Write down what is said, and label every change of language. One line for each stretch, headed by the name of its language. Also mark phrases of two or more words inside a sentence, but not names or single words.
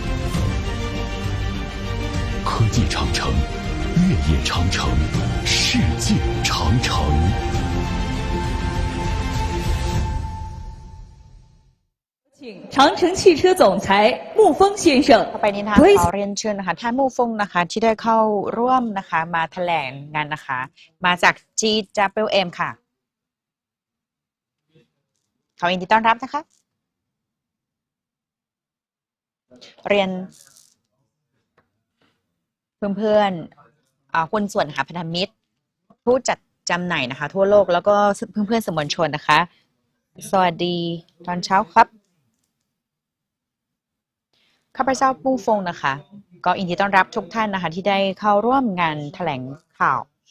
Chinese: 科技长城，越野长城，世界长城。请长城汽车总裁穆峰先生。
Thai: ต่อไปนี้นะคะขอเรียนเชิญนะคะท่านมู่ฟงนะคะที่ได้เข้าร่วมนะคะมาแถลงงานนะคะมาจาก GWM ค่ะขอยินดีต้อนรับนะคะ เรียนเพื่อนๆหุ้นส่วนค่ะพันธมิตรผู้จัดจำหน่ายนะคะทั่วโลกแล้วก็เพื่อนๆสื่อมวลชนนะคะสวัสดีตอนเช้าครับข้าพเจ้ามู่ฟงนะคะก็ยินดีต้อนรับทุกท่านนะคะที่ได้เข้าร่วมงานแถลงข่าว